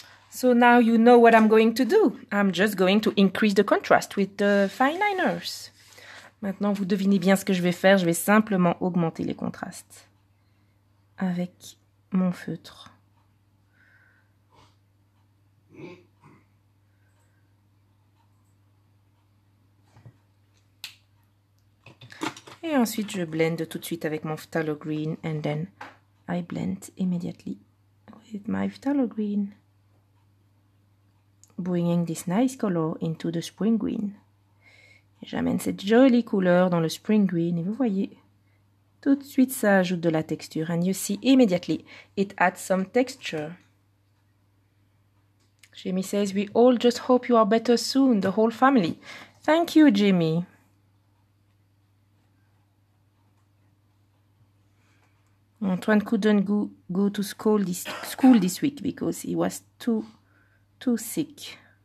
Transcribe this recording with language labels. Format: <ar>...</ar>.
<en>So now you know what I'm going to do. I'm just going to increase the contrast with the fine liners.</en> <fr>Maintenant, vous devinez bien ce que je vais faire. Je vais simplement augmenter les contrastes avec mon feutre. Et ensuite, je blende tout de suite avec mon</fr> <en>phthalo green and then I blend immediately with my phthalo green, bringing this nice color into the spring green.</en> <fr>J'amène cette jolie couleur dans le spring green et vous voyez, tout de suite ça ajoute de la texture.</fr> <en>And you see immediately it adds some texture. Jamie says, we all just hope you are better soon, the whole family. Thank you, Jamie. Antoine couldn't go to school this week because he was too sick.</en>